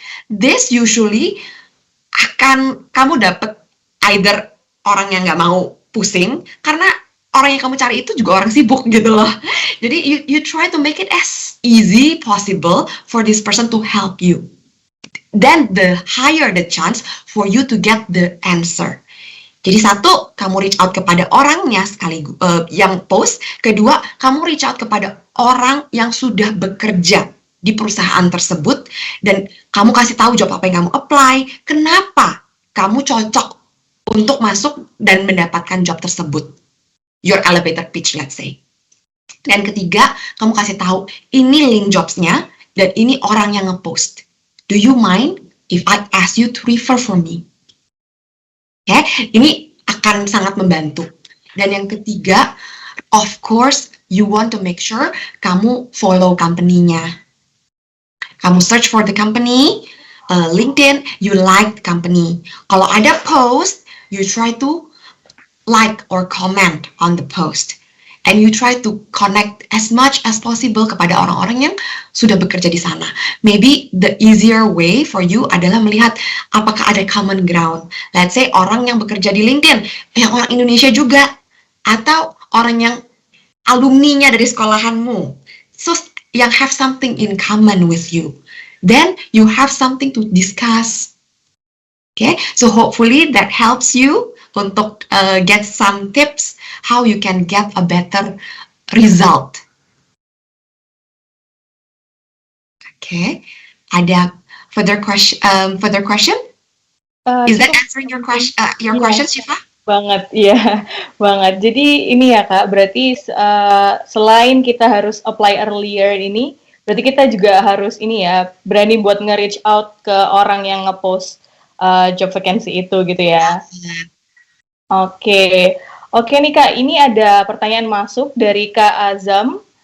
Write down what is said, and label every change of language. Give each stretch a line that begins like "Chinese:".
English: This usually
Indonesian: akan kamu dapat
English: either
Indonesian: orang yang nggak mau pusing, karena orang yang kamu cari itu juga orang sibuk gitu loh. Jadi
English: you try to make it as easy possible for this person to help you. Then the higher the chance for you to get the answer.
Indonesian: Jadi satu, kamu reach out kepada orangnya sekaligus yang post. Kedua, kamu reach out kepada orang yang sudah bekerja di perusahaan tersebut dan kamu kasih tahu job apa yang kamu apply, kenapa kamu cocok untuk masuk dan mendapatkan job tersebut.
English: Your elevator pitch, let's say.
Indonesian: Dan ketiga, kamu kasih tahu ini link jobsnya dan ini orang yang ngepost.
English: Do you mind if I ask you to refer for me?
Indonesian: Oke, ini akan sangat membantu. Dan yang ketiga,
English: of course, you want to make sure
Indonesian: kamu
English: follow company-nya.
Indonesian: Kamu
English: search for the company, LinkedIn, you like the company.
Indonesian: Kalau ada post,
English: you try to like or comment on the post. And you try to connect as much as possible
Indonesian: kepada orang-orang yang sudah bekerja di sana.
English: Maybe the easier way for you
Indonesian: adalah melihat apakah ada
English: common ground. Let's say
Indonesian: orang yang bekerja di LinkedIn, yang orang Indonesia juga, atau orang yang alumninya dari sekolahanmu.
English: So,
Indonesian: yang
English: have something in common with you. Then, you have something to discuss. Okay, so hopefully that helps you
Indonesian: untuk
English: get some tips how you can get a better result. Okay,
Indonesian: ada
English: further question? Is that answering your question? Your question, Shiva?
Indonesian: Banget, iya, banget. Jadi ini ya Kak, berarti selain kita harus apply earlier ini, berarti kita juga harus ini ya berani buat nge-reach out ke orang yang nge-post job vacancy itu gitu ya. Oke nih Kak, ini ada pertanyaan masuk dari Kak Azam.